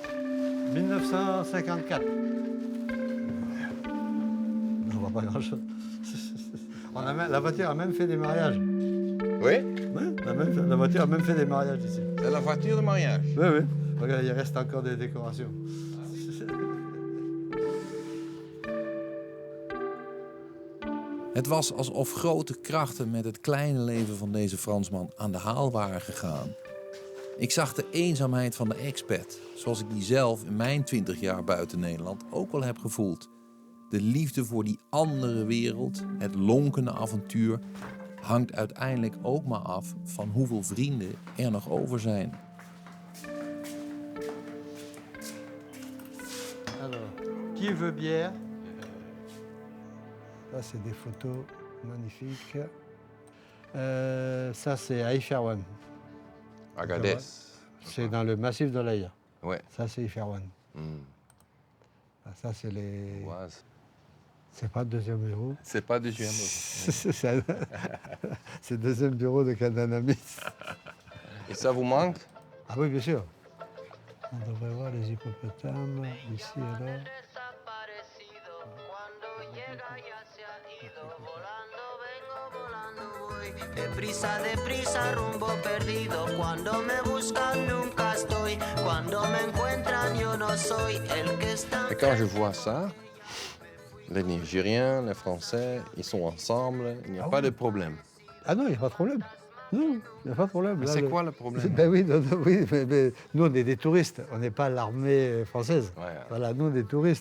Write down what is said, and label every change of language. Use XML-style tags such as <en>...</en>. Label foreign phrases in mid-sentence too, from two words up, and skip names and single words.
<fr>1954. On voit pas grand-chose. La voiture a même fait des mariages. Oui? Oui, la voiture a même fait des mariages ici. C'est la voiture de mariage? Oui, oui. Regarde, il reste encore des décorations.</fr> <nl>Het was alsof grote krachten met het kleine leven van deze Fransman aan de haal waren gegaan. Ik zag de eenzaamheid van de expat, zoals ik die zelf in mijn 20 jaar buiten Nederland ook wel heb gevoeld. De liefde voor die andere wereld, het lonkende avontuur, hangt uiteindelijk ook maar af van hoeveel vrienden er nog over zijn.</nl> <fr>Alors, qui veut bière? Ça, c'est des photos magnifiques. Ça, c'est à Iferouane. Agadez. C'est dans le massif de l'Aïa. Ouais. Ça, c'est Iferouane. Ça, c'est les... Oise. C'est pas le deuxième bureau. C'est pas deuxième. C'est le deuxième bureau de Candanamis. Et ça vous manque? Ah oui, bien sûr. On devrait voir les hippopotames ici et là.</fr> <es>Deprisa, rumbo perdido. Cuando me buscan nunca estoy. Cuando me encuentran yo no soy el que está.</es> <fr>Et quand je vois ça, les Nigériens, les Français, ils sont ensemble, il n'y a pas de problème. Ah non, il n'y a pas de problème. Non, il n'y a pas de problème. Mais c'est quoi le problème? Ben oui, oui mais nous, on est des touristes. On n'est pas l'armée française. Ouais. Voilà, nous, on est des touristes.</fr>